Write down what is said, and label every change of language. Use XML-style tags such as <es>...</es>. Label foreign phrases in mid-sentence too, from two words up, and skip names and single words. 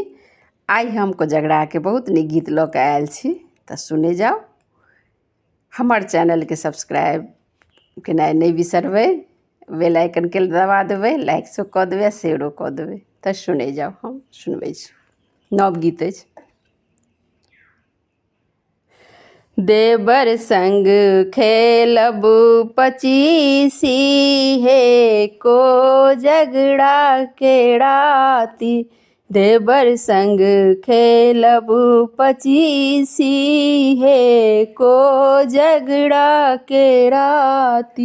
<mai>आइ हम कोजगड़ा के बहुत नीक गीत लऽ के आयल छी, तऽ सुने जाओ। हमर चैनल के सब्सक्राइब केनाइ नहीं बिसरबै,</mai> <en>bell icon</en> <mai>के दबा देबै, लाइक से कऽ देबै, शेयरो कऽ देबै। तऽ सुने जाओ, हम सुनबै छी। नव गीत अछि। देवर संग खेलब पचीसी हे कोजगड़ा के राती। देवर संग खेलब पचीसी हे कोजगड़ा के राती।</mai>